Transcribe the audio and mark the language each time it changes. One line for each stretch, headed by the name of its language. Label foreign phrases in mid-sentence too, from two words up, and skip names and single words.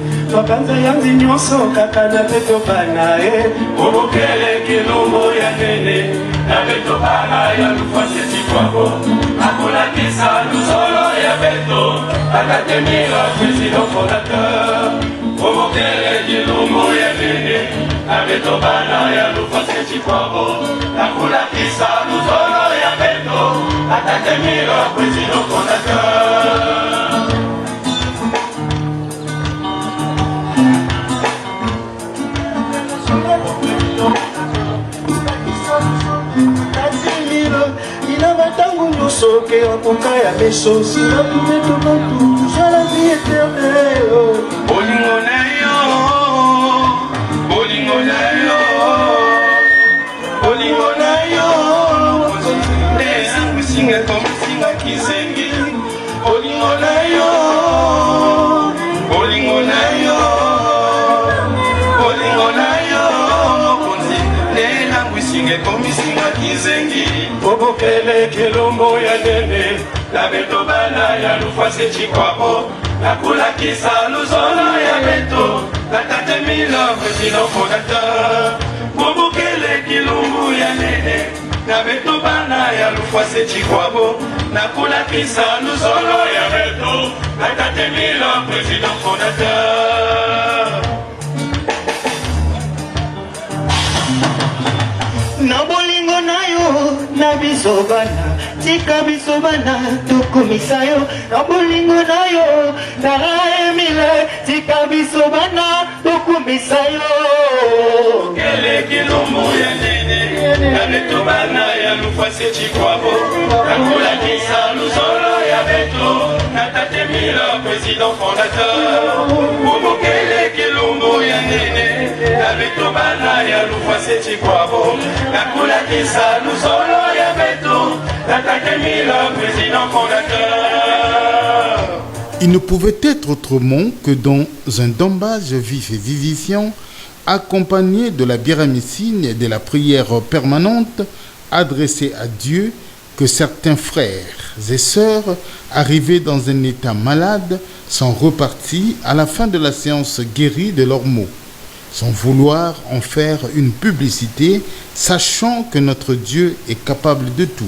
Kongo: Mabanza yanzi nyonso kaka na beto bana Bukele kilumbu ya nene Na beto bana ya lufase chikwa bo Akula kisa luzolo ya beto Akatemira
French: president fondateur
Kongo: Bukele kilumbu ya nene Na beto bana ya lufase chikwa bo Nakula kisa luzolo ya beto Atatemiro
French: president fondateur.
Kongo: Ina matangu nyuso ke wakuka ya meso Sina pumeto matu
French: Soit la vie éternelle.
Lingala: Bolingo na yo Bolingo na yo Bolingo na yo Neza kusinga komisinga kizengi Bolingo na yo Bolingo na yo Bolingo na yo Neza kusinga komisinga kizengi
Kongo: Bukele kilumbu ya nene Na beto bana ya lufase chikwabo Nakula kisa luzolo ya beto Natatemilo
French: president fondateur.
Kongo: Bukele kilumbu ya nene Na beto bana ya lufase chikwabo Nakula kisa luzolo ya beto Natatemilo
French: president fondateur.
Lingala: Na bolingo na yo na biso bana tika biso bana tukumisa yo na bolingo na yo na emile tika biso bana tukumisa yo.
Kongo: Bukele kilumbu ya nene Na beto bana ya lufase chikwabo Nakula kisa luzolo ya beto Natatemilo
French: president fondateur.
Kongo: Bukele kilumbu ya nene Na beto bana ya lufase chikwabo Nakula kisa luzolo ya beto Natatemilo
French: president fondateur. Il ne pouvait être autrement que dans un dombage vif et vivifiant, accompagné de la biramicine et de la prière permanente adressée à Dieu, que certains frères et sœurs arrivés dans un état malade sont repartis à la fin de la séance guéris de leurs maux, sans vouloir en faire une publicité, sachant que notre Dieu est capable de tout.